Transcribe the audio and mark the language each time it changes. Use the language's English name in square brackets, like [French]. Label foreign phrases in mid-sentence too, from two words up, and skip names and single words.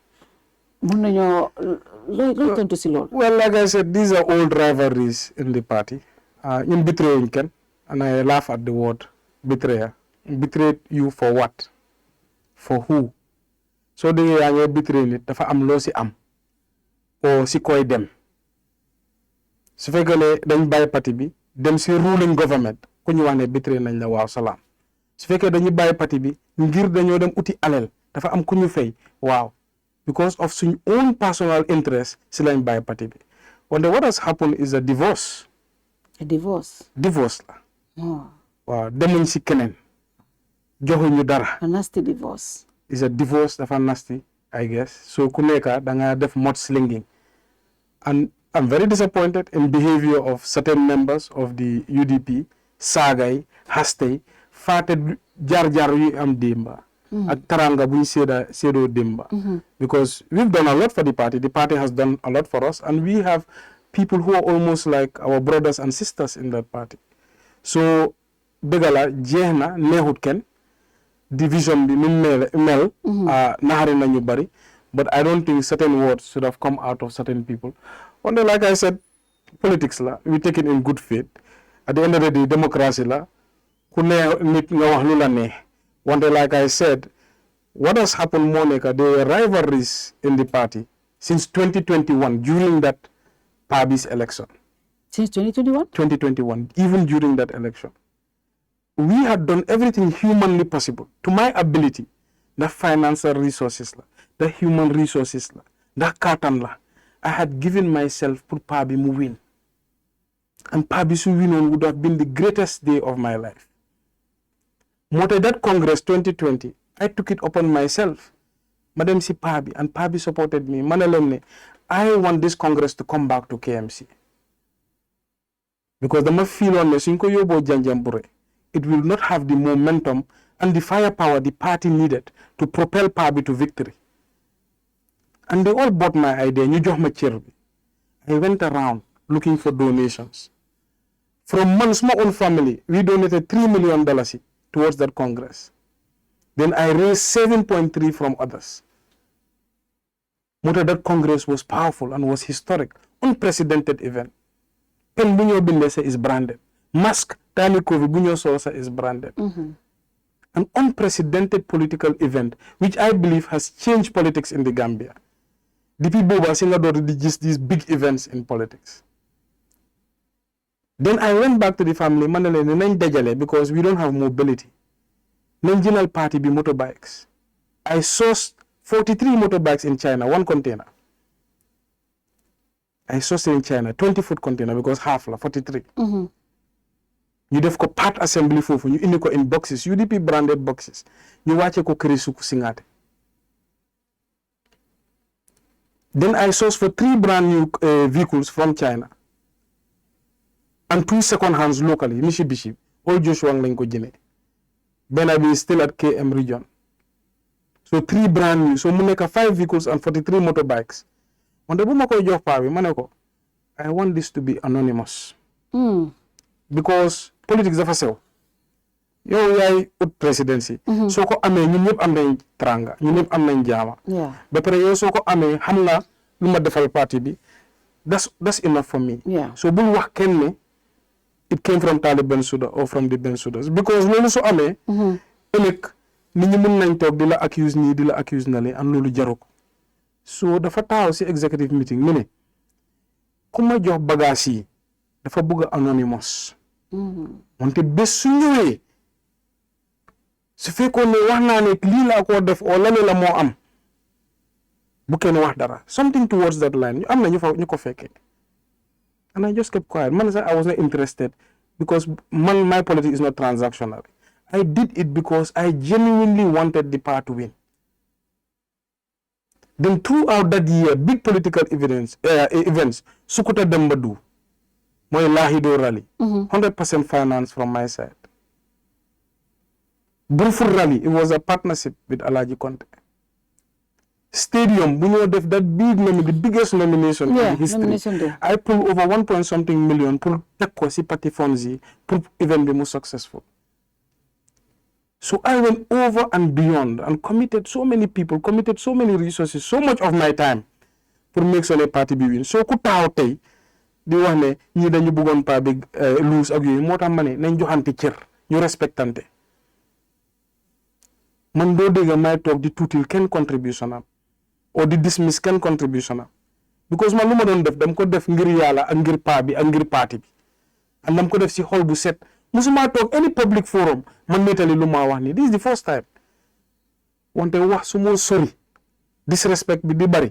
[English] Well, like I said, these are old rivalries in the party. In betraying Ken, and I laugh at the word betrayer. Betrayed you for what? For who? So they are betraying it. [Wolof] Dafa am lo si am or si koy dem. Su fekkee dañ bàyyi parti bi dem si [English] ruling government [Wolof] ku ñu wax ne betray nañ la waaw salaam. Su fekkee dañu bàyyi parti bi ngir dañoo dem uti alal dafa am ku ñu fay waaw [English] because of [Wolof] suñ [English] own personal interest [Wolof] si lañ bàyyi parti bi wante [English] what has happened is a divorce [Wolof] la waaw demuñ si keneen joxuñu dara [English] a nasty divorce is a divorce dafa nasty I guess so [Wolof] ku nekka da nga def [English] mudslinging and I'm very disappointed in behavior of certain members of the UDP [Wolof] saagay hastey faate jaar-jaar yu am démba ak taranga buñ seedoo démba [English] because we've done a lot for the party has done a lot for us and we have people who are almost like our brothers and sisters in that party so [Wolof] dëggala jeex na neexut kenn division bi ni mel naxari nañu bari [English] but I don't think certain words should have come out of certain people wante like I said politics la we take it in good faith at the end of the day democracy [Wolof] la ku ne nit nga wax lu la neex wante [English] like I said what has happened [Wolof] moo nekk [English] there were rivalries in the party since 2021 during that Pabi's election since 2021 even during that election we had done everything humanly possible to my ability the financial resources la the human resources la the katan la I had given myself pour Pabi mu win and Pabi su winoon would have been the greatest day of my life [Wolof] moo tax [English] that Congress 2020 I took it upon myself [Wolof] ma dem si [English] Pabi and Pabi supported me [Wolof] ma ne leen ne [English] I want this Congress to come back to KMC because [Wolof] dama fiiloon ne suñ ko yóbboo Janjanbureh [English] it will not have the momentum and the firepower the party needed to propel Pabi to victory and they all bought my idea [Wolof] ñu jox ma cër bi [English] I went around looking for donations from man my own family we donated $3 million towards that Congress then I raised 7.3 from others that Congress was powerful and was historic unprecedented event [Wolof] pen bu ñoo bindee sa [English] is branded mask [Wolof] tani COVID bu ñoo sol sa [English] is branded an unprecedented political event which I believe has changed politics in the Gambia depuis [Wolof] booba si nga door di gis [English] these big events in politics then I went back to the family [Wolof] ma ne leen nañ dajale [English] because we don't have mobility [Wolof] nañ jëlal party bi [English] motorbikes I sourced 43 motorbikes in China one container I sourced in China 20-foot container because half [Wolof] la 43 ñu def ko [English] part assembly [Wolof] foofu ñu indi ko [English] in boxes UDP branded boxes [Wolof] ñu wàcce ko këri suku singaate [English] then I sourced for 3 brand new vehicles from China and 2 second hands locally Mitsubishi all Joshua [Wolof] lañ ko jëne benn bi [English] still at KM region so 3 brand new [Wolof] so mu nekk 5 vehicles and 43 motorbikes wante bu ma koy jox paa bi ma ne ko [English] I want this to be anonymous because politics [Wolof] dafa sew yow yaay ut presidency soo ko amee ñun ñëpp am nañ tranga ñun ñëpp am nañ jaama ba pare yow soo ko amee xam nga lu ma defal parti bi [English] that's enough for me [Wolof] so bul wax kenn ne [English] it came from Talib Bensouda or from the [Wolof] Bensoudas because loolu su amee ëllëg nit ñi mun nañ toog di la accuse nii di la accuse na le an loolu jaru ko so dafa taxaw si [English] executive meeting [Wolof] mu ne ku ma jox bagage yi dafa bëgg anonymous wante bés su ñëwee su fekkoon ne wax naa ne lii laa ko def o lale la moo am bu kenn wax dara [English] something towards that line [Wolof] ñu am na ñu ko fekkee [English] and I just kept quiet man sax I was not interested because my politics is not transactional I did it because I genuinely wanted the party to win then throughout that year big political events Sukuta Dembadu mooy Lahido rally 100% finance from my side Brufur rally it was a partnership with Alaji Conte stadium [Wolof] bu ñoo def [English] that big the biggest nomination in history I pulled over 1 point something million [Wolof] pour teg ko si [English] party funds [Wolof] yi pour event bi mu [English] successful so I went over and beyond and committed so many people committed so many resources so much of my time [Wolof] pour [English] make sure [Wolof] ne parti bi win so ku taxaw tey di wax ne ñi dañu bëggoon pa bi lose ak yooyu moo tax ma ne nañ joxante cër ñu respectante man doo dégg may toog di tuutil kenn contribution am or di dismiss kenn contribution am because man lu ma doon def dam ko def ngir yàlla ak ngir pa bi ak ngir parti bi and dam ko def si xol bu set musuma toog [English] any public forum [Wolof] man nettali lu ma wax ni [English] this is the first time [Wolof] wante wax su mo sori disrespect bi di bari.